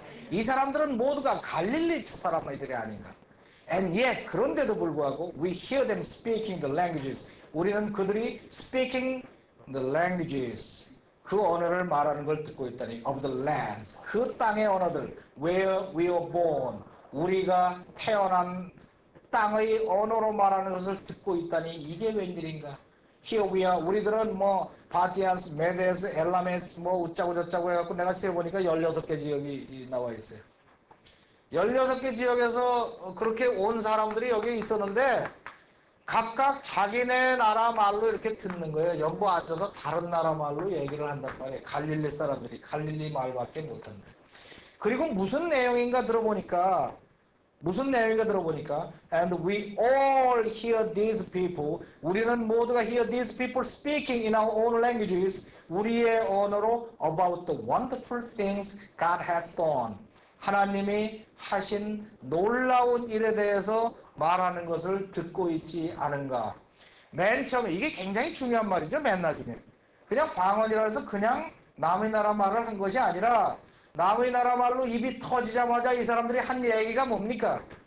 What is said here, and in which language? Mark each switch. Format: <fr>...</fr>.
<ko>이 사람들은 모두가 갈릴리 사람들이 아닌가.</ko> <en>And yet,</en> <ko>그런데도 불구하고</ko> <en>we hear them speaking the languages.</en> <ko>우리는 그들이</ko> <en>speaking the languages,</en> <ko>그 언어를 말하는 걸 듣고 있다니.</ko> <en>Of the lands,</en> <ko>그 땅의 언어들.</ko> <en>Where we were born,</en> <ko>우리가 태어난 땅의 언어로 말하는 것을 듣고 있다니. 이게 웬일인가.</ko> <en>Here we are,</en> <ko>우리들은 뭐 파티안스, 메데스, 엘라메스 뭐 웃자고 저짜고 해갖고 내가 세보니까 16개 지역이 나와 있어요. 16개 지역에서 그렇게 온 사람들이 여기 있었는데 각각 자기네 나라 말로 이렇게 듣는 거예요. 연보 앉아서 다른 나라 말로 얘기를 한단 말이에요. 갈릴리 사람들이 갈릴리 말밖에 못한다. 그리고 무슨 내용인가 들어보니까</ko> <en>and we all hear these people,</en> <ko>우리는 모두가</ko> <en>hear these people speaking in our own languages,</en> <ko>우리의 언어로</ko> <en>about the wonderful things God has done,</en> <ko>하나님이 하신 놀라운 일에 대해서 말하는 것을 듣고 있지 않은가. 맨 처음에 이게 굉장히 중요한 말이죠. 맨 나중에 그냥 방언이라 해서 그냥 남의 나라 말을 한 것이 아니라 남의 나라 말로 입이 터지자마자 이 사람들이 한 얘기가 뭡니까?</ko>